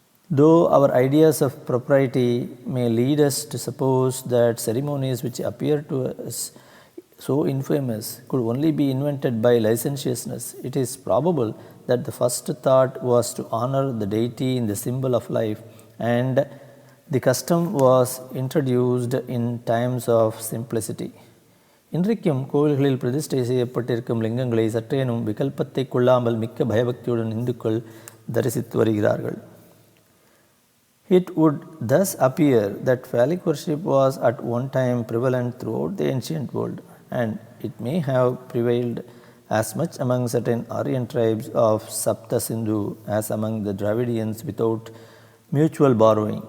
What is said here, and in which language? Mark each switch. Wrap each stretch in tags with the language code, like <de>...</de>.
<en>Though our ideas of propriety may lead us to suppose that ceremonies which appear to us so infamous could only be invented by licentiousness, it is probable that the first thought was to honor the deity in the symbol of life, and the custom was introduced in times of simplicity.</en> <ta>இன்றைக்கும் கோவில்களில் பிரதிஷ்டை செய்யப்பட்டிருக்கும் லிங்கங்களை சற்றேனும் விகல்பத்தை கொள்ளாமல் மிக்க பயபக்தியுடன் இந்துக்கள் தரிசித்து வருகிறார்கள்.</ta> <en>It would thus appear that phallic worship was at one time prevalent throughout the ancient world, and it may have prevailed as much among certain Aryan tribes of Sapta Sindhu as among the Dravidians without mutual borrowing.</en>